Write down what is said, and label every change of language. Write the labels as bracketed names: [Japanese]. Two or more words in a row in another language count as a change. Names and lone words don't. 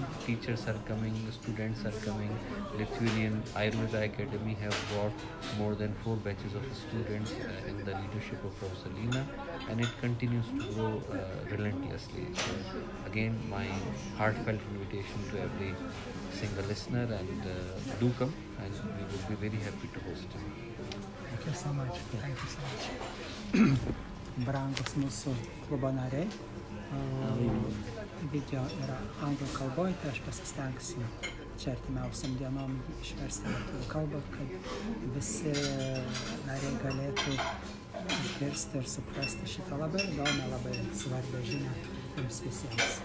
[English] Teachers are coming, students are coming. Lithuanian Ayurveda Academy have brought more than 4 batches of students in the leadership of Professor Lina, and it continues to grow relentlessly. So again, my heartfelt invitation to every single listener, and do come, and we will be very happy to host you. Thank you so much. Thank you so much. [Lithuanian] Brangus mūsų klubo nariai, video yra anglų kalboje, tai aš pasistengsiu čia artimiausiam dienom išversti lietuvių kalbą, kad visi nariai galėtų išgirsti ir suprasti šitą labai įdomią, labai svarbią žinią jums visiems.